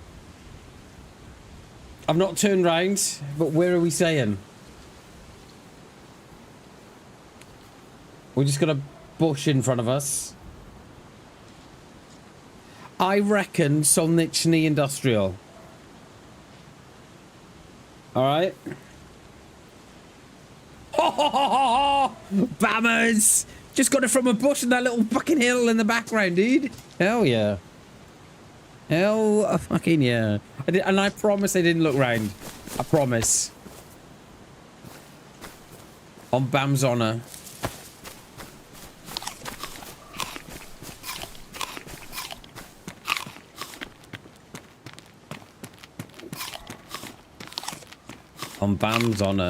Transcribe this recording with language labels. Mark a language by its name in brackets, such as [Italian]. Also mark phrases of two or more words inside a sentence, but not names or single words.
[English] I've not turned round, but where are we saying? We're just got a bush in front of us. I reckon Solnichny Industrial. All right. Ho ho ho ho ho! Bammers! Just got it from a bush and that little fucking hill in the background, dude. Hell yeah. Hell fucking yeah. And I promise I didn't look round. I promise. On Bam's honor. On Bam's honor.